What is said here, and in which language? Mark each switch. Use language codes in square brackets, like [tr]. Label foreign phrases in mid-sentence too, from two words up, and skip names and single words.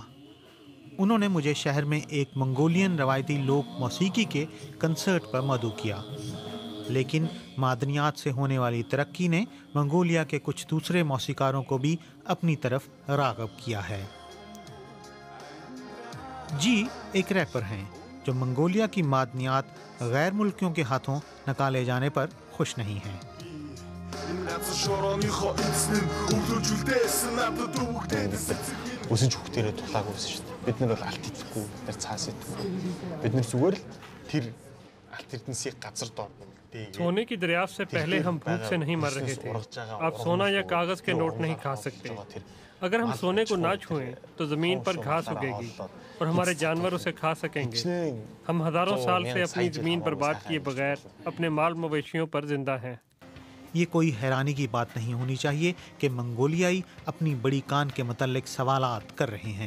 [ur] انہوں نے مجھے شہر میں ایک منگولین روایتی لوک موسیقی کے کنسرٹ پر مدعو کیا، لیکن معدنیات سے ہونے والی ترقی نے منگولیا کے کچھ دوسرے موسیقاروں کو بھی اپنی طرف راغب کیا ہے. جی ایک ریپر ہیں جو منگولیا کی معدنیات غیر ملکیوں کے ہاتھوں نکالے جانے پر خوش نہیں ہیں. [mn] Үсэн чүхтэрээ тулаагүй байсан шүү дээ. Бид нар бол алт идэхгүй, бид нар цаас идэхгүй. Бид нар зүгээр л тэр алт эрдэнсийг газар доор [ur] سونے کی دریافت سے پہلے ہم بھوک سے نہیں مر رہے تھے. اب سونا یا کاغذ کے نوٹ نہیں کھا سکتے. اگر ہم سونے کو نہ چھوئیں تو زمین پر گھاس اگے گی اور ہمارے جانور اسے کھا سکیں گے۔ ہم ہزاروں سال سے اپنی زمین برباد کیے بغیر اپنے مال مویشیوں پر زندہ ہیں۔ یہ کوئی حیرانی کی بات نہیں ہونی چاہیے کہ منگولیائی اپنی بڑی کان کے متعلق سوالات کر رہے ہیں۔